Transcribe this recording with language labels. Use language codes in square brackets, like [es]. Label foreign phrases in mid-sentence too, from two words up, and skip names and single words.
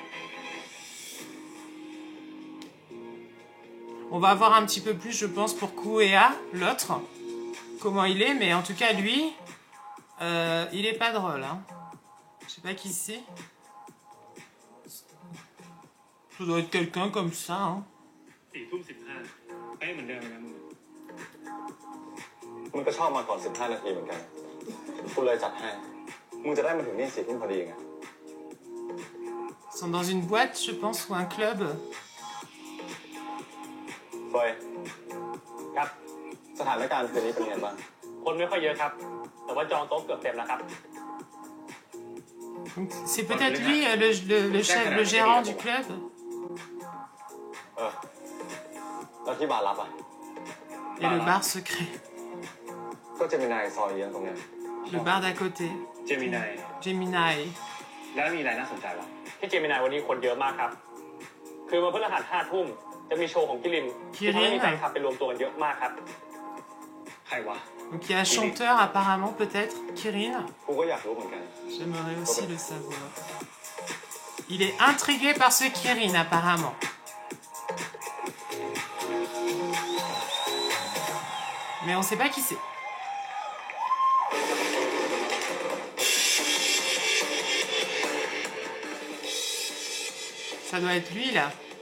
[fr] On va voir un petit peu plus, je pense, pour Kuea, l'autre. Comment il est, mais en tout cas, lui, il est pas drôle, hein. Je sais pas qui c'est. Ça doit être quelqu'un comme ça, hein. [th] 4:15 เป๊ะเหมือนเดิมนะมึงก็ชอบมาก่อน15 นาทีเหมือนกันกูเลยจัดให้มึงจะได้มาถึงนี่4 ทุ่มพอดีไง [fr] C'est sont dans une boîte, je pense, ou un club. [th] เฟยครับสถานการณ์คืนนี้เป็นไงบ้างคนไม่ค่อยเยอะครับแต่ว่าจองโต๊ะเกือบเต็มแล้วครับ [fr] C'est peut-être lui, le chef, le gérant du club. [th] แล้วที่บาร์รับอ่ะ [fr] Et le bar secret. [th] ก็จะมีนายซอยเยื้องตรงเนี้ย [fr] Le bar d'à côté. [th] เจมินาย [fr] Gemini. [th] แล้วมีอะไรน่าสนใจวะ ที่เจมินายวันนี้คนเยอะมากครับ คือวันพฤหัส5 ทุ่มจะมีโชว์ของกิรินที่ทำให้มีแฟนคลับไปรวมตัวกันเยอะมากครับ ใครวะ [fr] Donc il y a un chanteur apparemment peut-être, Kirin. [th] กูก็อยากรู้เหมือนกัน [fr] J'aimerais aussi le savoir. Il est intrigué par ce Kirin apparemment. Mais on sait pas qui c'est. Ça doit être lui là.